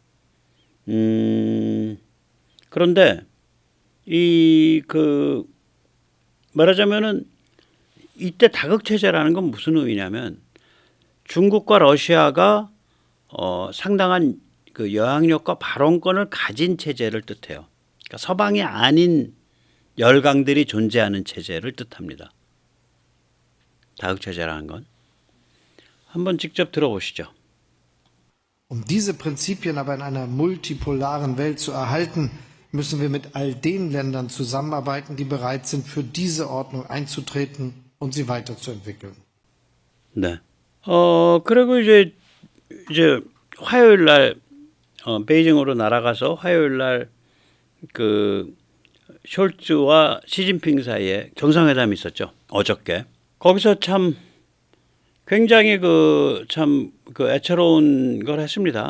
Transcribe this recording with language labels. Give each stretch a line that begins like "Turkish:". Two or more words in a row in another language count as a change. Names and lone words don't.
Korean: 그런데 말하자면은 이때 다극 체제라는 건 무슨 의미냐면 중국과 러시아가 상당한 그 영향력과 발언권을 가진 체제를 뜻해요. 그러니까 서방이 아닌 열강들이 존재하는 체제를 뜻합니다. 다극 체제라는 건. 한번 직접 들어보시죠.
German: Diese Prinzipien aber in einer multipolaren Welt zu erhalten, müssen wir mit all den Ländern zusammenarbeiten, die bereit sind, für diese Ordnung einzutreten und sie weiterzuentwickeln.
Korean: 네. 그리고 이제 화요일 날 베이징으로 날아가서 화요일 날 그 숄츠와 시진핑 사이에 정상회담이 있었죠. 어저께. 거기서 참 굉장히 애처로운 걸 했습니다.